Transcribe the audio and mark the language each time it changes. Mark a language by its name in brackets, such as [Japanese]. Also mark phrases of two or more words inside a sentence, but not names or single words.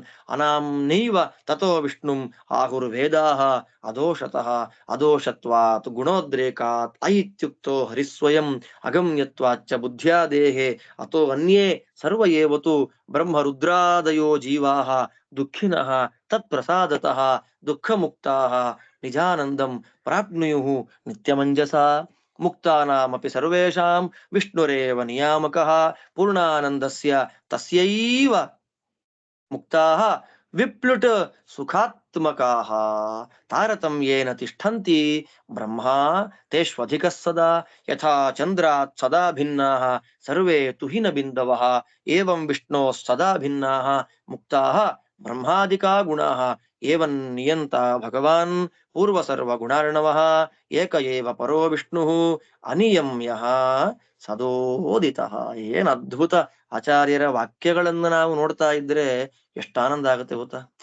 [Sanskrit] ಅನಾಮ್ನೈವ ತಥೋ ವಿಷ್ಣುಂ ಆಹುರ್ವೇದಾಃ ಅದೋಷತಃ ಅದೋಷತ್ವಾತ್ ಗುಣೋದ್ರೇಕಾತ್ ಐತ್ಯುಕ್ತೋ ಹರಿಸ್ವಯಂ ಅಗಮ್ಯತ್ವಾಚ್ಚ ಬುದ್ಧ್ಯಾದೇಹೇ ಅತೋ ಅನ್ಯೇ ಸರ್ವ ಏವತು ಬ್ರಹ್ಮ ರುದ್ರಾದಯೋ ಜೀವಾಃ ದುಃಖಿನಃ ತತ್ಪ್ರಸಾದತಃ ದುಃಖಮುಕ್ತಾಃ ನಿಜಾನಂದಂ ಪ್ರಾಪ್ನುಯುಃ ನಿತ್ಯಮಂಜಸ. ಮುಕ್ತಾನಾಮಪಿ ಸರ್ವೇಷಾಂ ವಿಷ್ಣುರೇವ ನಿಯಾಮಕಃ ಪೂರ್ಣಾನಂದಸ್ಯ ತಸ್ಯೈವ ಮುಕ್ತಾಃ ವಿಪ್ಲುಟ್ ಸುಖಾತ್ಮಕಾಃ ತಾರತಮ್ಯೇನ ತಿಷ್ಠಂತಿ ಬ್ರಹ್ಮಾ ತೇಷ್ವಧಿಕಃ ಸದಾ ಯಥಾ ಚಂದ್ರಾತ್ ಸದಾ ಭಿನ್ನಾಃ ಸರ್ವೇ ತುಹಿನ ಬಿಂದವಃ ಏವಂ ವಿಷ್ಣೋಃ ಸದಾ ಭಿನ್ನಾಃ ಮುಕ್ತಾಃ ಬ್ರಹ್ಮಾದಿಕಾ ಗುಣಾಃ ಏವನ್ ನಿಯಂತ ಭಗವಾನ್ ಪೂರ್ವ ಸರ್ವ ಗುಣಾರ್ಣವಃ ಏಕ ಏವ ಪರೋ ವಿಷ್ಣುಃ ಅನಿಯಮ್ಯಃ ಸದೋದಿತಃ. [Kannada] ಏನ್ ಅದ್ಭುತ ಆಚಾರ್ಯರ ವಾಕ್ಯಗಳನ್ನ ನಾವು ನೋಡ್ತಾ ಇದ್ರೆ ಎಷ್ಟು ಆನಂದ ಆಗುತ್ತೆ ಗೊತ್ತಾ.